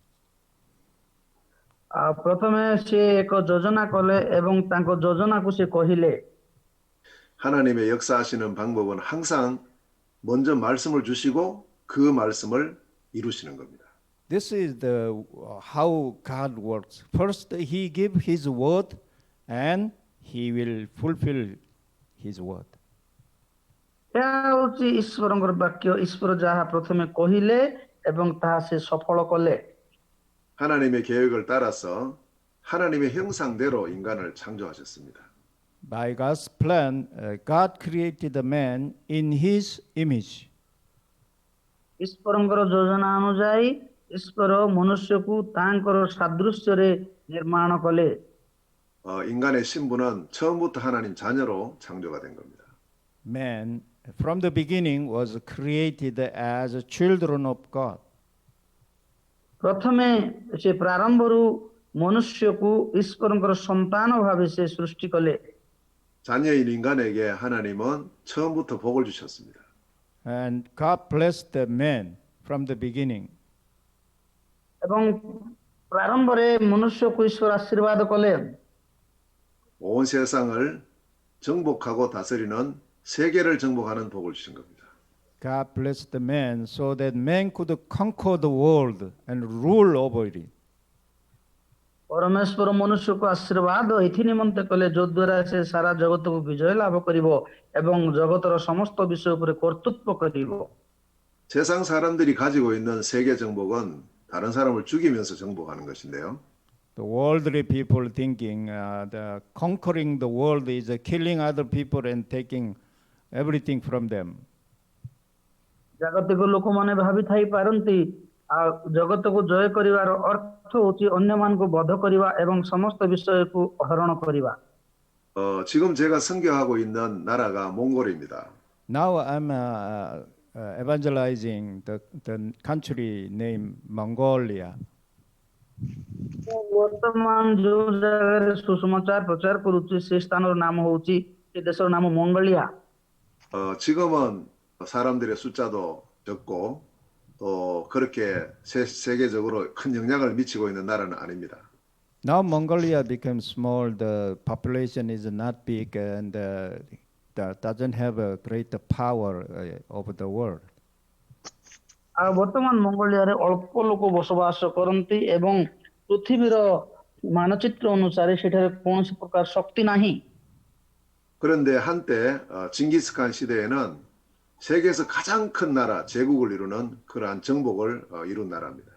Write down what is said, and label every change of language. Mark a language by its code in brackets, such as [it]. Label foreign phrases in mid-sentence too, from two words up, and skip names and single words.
[or] ପ୍ରଥମେ ସେ ଏକ ଯୋଜନା କଲେ ଏବଂ ତାଙ୍କ ଯୋଜନାକୁ ସେ କହିଲେ। [ko] 하나님의 역사하시는 방법은 항상 먼저 말씀을 주시고 그 말씀을 이루시는 겁니다. [en] This is the how God works. First, He gives His word, and He will fulfill His word. [or] ଏହା ହେଉଛି ଈଶ୍ୱରଙ୍କର ବାକ୍ୟ। ଈଶ୍ୱର ଯାହା ପ୍ରଥମେ କହିଲେ ଏବଂ ତାହା ସେ ସଫଳ କଲେ। [ko] 하나님의 계획을 따라서 하나님의 형상대로 인간을 창조하셨습니다. [en] By God's plan, God created the man in His image. [or] ଈଶ୍ୱରଙ୍କର ଯୋଜନା ଅନୁଯାୟୀ ଈଶ୍ୱର ମନୁଷ୍ୟକୁ ତାଙ୍କର ସାଦୃଶ୍ୟରେ ନିର୍ମାଣ କଲେ। [ko] 인간의 신분은 처음부터 하나님 자녀로 창조가 된 겁니다. [en] Man, from the beginning, was created as children of God. [or] ପ୍ରଥମେ ସେ ପ୍ରାରମ୍ଭରୁ ମନୁଷ୍ୟକୁ ଈଶ୍ୱରଙ୍କର ସନ୍ତାନ ଭାବେ ସେ ସୃଷ୍ଟି କଲେ। [ko] 자녀인 인간에게 하나님은 처음부터 복을 주셨습니다. [en] And God blessed the man from the beginning. [or] ଏବଂ ପ୍ରାରମ୍ଭରେ ମନୁଷ୍ୟକୁ ଈଶ୍ୱର ଆଶୀର୍ବାଦ କଲେ। [ko] 온 세상을 정복하고 다스리는 세계를 정복하는 복을 주신 겁니다. [en] God blessed the man so that man could conquer the world and rule over it. [or] ପରମେଶ୍ୱର ମନୁଷ୍ୟକୁ ଆଶୀର୍ବାଦ ଏଥି ନିମନ୍ତେ କଲେ ଯଦ୍ୱାରା ସେ ସାରା ଜଗତକୁ ବିଜୟ ଲାଭ କରିବ ଏବଂ ଜଗତର ସମସ୍ତ ବିଷୟ ଉପରେ କର୍ତ୍ତୃତ୍ୱ କରିବ। [ko] 세상 사람들이 가지고 있는 세계 정복은 다른 사람을 죽이면서 정복하는 것인데요. [en] The worldly people thinking the conquering the world is killing other people and taking everything from them. [or] ଜାଗତିକ ଲୋକମାନେ ଭାବିଥାଇ ପାରନ୍ତି ଜଗତକୁ ଜୟ କରିବାର ଅର୍ଥ ହେଉଛି ଅନ୍ୟମାନଙ୍କୁ ବଧ କରିବା ଏବଂ ସମସ୍ତ ବିଷୟକୁ ହରଣ କରିବା। [ko] 지금 제가 선교하고 있는 나라가 몽골입니다. [en] Now I'm evangelizing the country named Mongolia. [or] ବର୍ତ୍ତମାନ ଯେଉଁ ଜାଗାରେ ସୁସମାଚାର ପ୍ରଚାର କରୁଛି ସେ ସ୍ଥାନର ନାମ ହେଉଛି ସେ ଦେଶର ନାମ ମଙ୍ଗୋଲିଆ। [ko] 지금은 사람들의 숫자도 적고 또 그렇게 세계적으로 큰 영향을 미치고 있는 나라는 아닙니다. [en] Now Mongolia became small. The population is not big and doesn't have a great power over the world. [or] ଆଉ ବର୍ତ୍ତମାନ ମଙ୍ଗୋଲିଆରେ ଅଳ୍ପ ଲୋକ ବସବାସ କରନ୍ତି ଏବଂ ପୃଥିବୀର ମାନଚିତ୍ର ଅନୁସାରେ ସେଠାରେ କୌଣସି ପ୍ରକାର ଶକ୍ତି ନାହିଁ। [ko] 그런데 한때 징기스칸 시대에는 세계에서 가장 큰 나라, 제국을 이루는 그러한 정복을 이룬 나라입니다.